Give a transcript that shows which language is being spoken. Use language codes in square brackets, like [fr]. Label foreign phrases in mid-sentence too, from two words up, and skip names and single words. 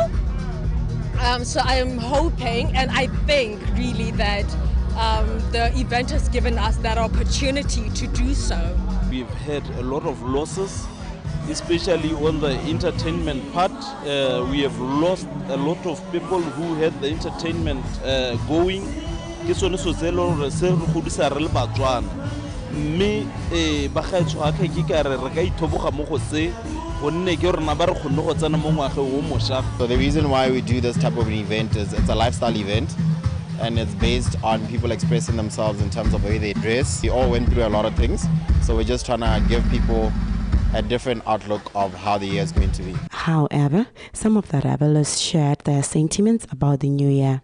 [en] So I am hoping and I think really that the event has given us that opportunity to do so. We've had a lot of losses, especially on the entertainment part. We have lost a lot of people who had the entertainment going. [tn] Ke sone so tselo re se re godisa re le BOTSWANA mme bagaetsho ga ke ka re ka ithoboga mo go se gonne ke rena ba re kgonne go tsena mo ngwage o mošwa. [en] So the reason why we do this type of an event is it's a lifestyle event and it's based on people expressing themselves in terms of the way they dress. We all went through a lot of things, so we're just trying to give people a different outlook of how the year is going to be. However, some of the revelers shared their sentiments about the new year.